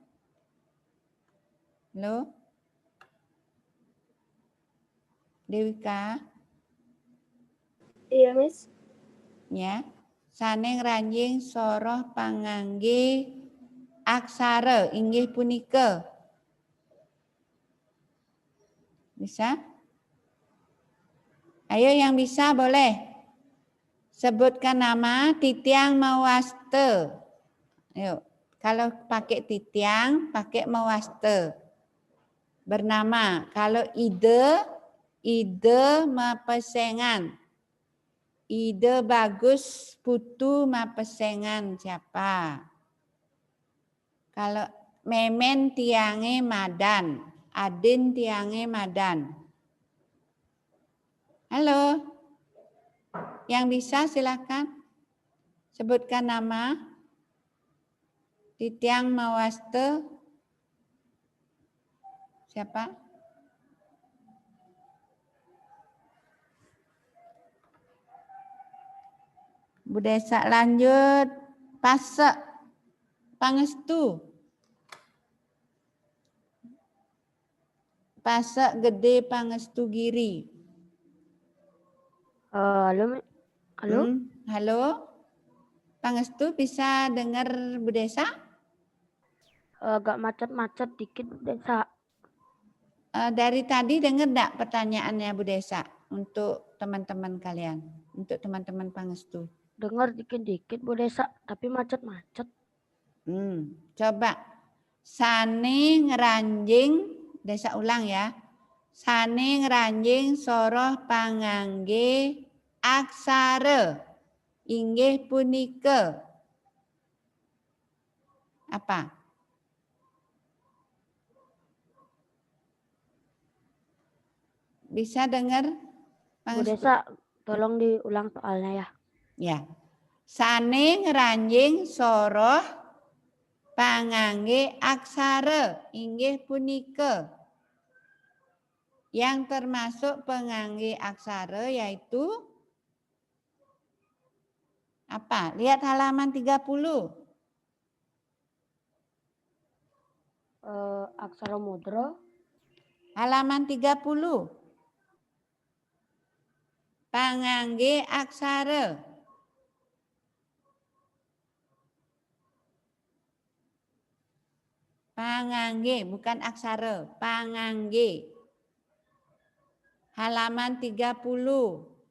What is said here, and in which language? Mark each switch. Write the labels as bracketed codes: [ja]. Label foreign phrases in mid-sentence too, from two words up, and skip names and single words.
[id] Halo? Dewika? Iya, Miss. Ya. [ban] Saneng ranjing soroh pangangge aksara inggih punika. [id] Bisa? Ayo yang bisa boleh. Sebutkan nama [ban] Titiang Mawaste. [id] Ayo, Kalau pakai titiang, pakai mewaste. Bernama. Kalau [ban] ide mapesengan. Ide bagus putu mapesengan siapa? Kalau memen tiange madan. Adin tiange madan. [id] Halo. Yang bisa silakan. Sebutkan nama. [ban] Titiang mawaste. [id] Siapa? Budesa lanjut. Pasek. Pangestu. Pasek gede pangestu giri. Halo. Halo. Pangestu bisa dengar Bu Desa? Agak macet-macet dikit Bu Desa. Dari tadi dengar enggak pertanyaannya Bu Desa untuk teman-teman kalian, untuk teman-teman Pangestu? Dengar dikit-dikit Bu Desa, tapi macet-macet. Coba. [ban] Sane ngeranjing, Desa [id] ulang ya. [ban] Sane ngeranjing soroh pangangge aksara inggih punika. [id] Apa? Bisa dengar? Bu Desa, tolong diulang soalnya ya. Ya. [ban] Sane ngeranjing soroh pangangge aksara inggih punika. [id] Yang termasuk pengangge aksara yaitu apa? Lihat halaman 30. Aksara mudra. Halaman 30. Pangangge aksara. Pangangge, bukan aksara. Pangangge. Halaman 30.